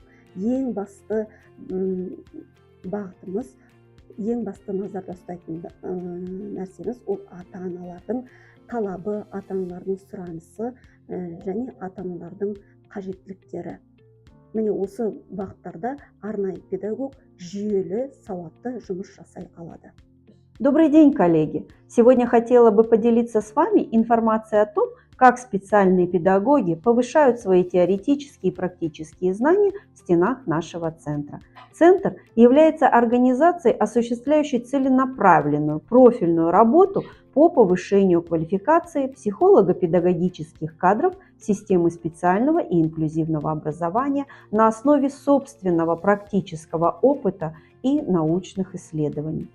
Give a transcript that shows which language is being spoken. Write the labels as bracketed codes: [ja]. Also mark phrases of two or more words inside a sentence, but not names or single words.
[kk] Ең басты бағытымыз, ең басты назарда ұстайтын нәрсеміз ол ата-аналардың талабы, ата-аналардың сұранысы және ата-аналардың қажеттіліктері. Міне осы бағыттарда арнайы педагог жүйелі, сауатты жұмыс жасай алады. [ru] Добрый день, коллеги! Сегодня хотела бы поделиться с вами информацией о том, как специальные педагоги повышают свои теоретические и практические знания в стенах нашего центра. Центр является организацией, осуществляющей целенаправленную профильную работу по повышению квалификации психолого-педагогических кадров системы специального и инклюзивного образования на основе собственного практического опыта и научных исследований.